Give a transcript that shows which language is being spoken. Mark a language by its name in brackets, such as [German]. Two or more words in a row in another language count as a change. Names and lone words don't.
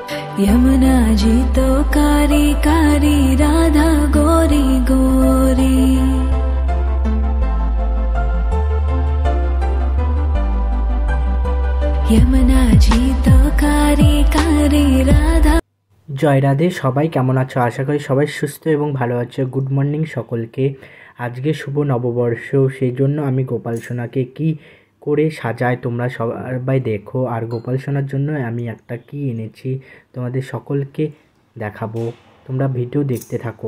[Hindi] यमुना जी तो कारी कारी राधा गोरी गोरी। यमुना जी तो कारी कारी राधा। [Bangla] জয় রাধে। সবাই কেমন আছো? আশা করি সবাই সুস্থ এবং ভালো আছো। [English] good morning [Bangla] সকলকে। আজকে শুভ নববর্ষ, সেই জন্য আমি গোপাল সোনাকে কি করে সাজাই তোমরা সবাই দেখো। আর গোপাল সোনার জন্য আমি একটা কি এনেছি তোমাদের সকলকে দেখাবো, তোমরা ভিডিও দেখতে থাকো।